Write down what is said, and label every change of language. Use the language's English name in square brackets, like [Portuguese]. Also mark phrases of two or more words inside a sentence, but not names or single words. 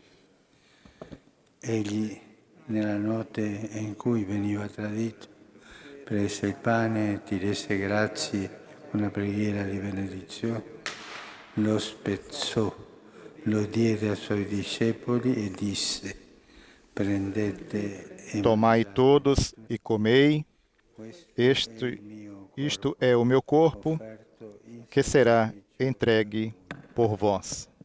[Italian] Egli, nella notte in cui veniva tradito, prese il pane e ti rese grazie con una preghiera di benedizione, lo spezzò, lo diede ai suoi discepoli e disse: prendete e [Portuguese] Tomai todos e comei, isto é o meu corpo, que será entregue por vós.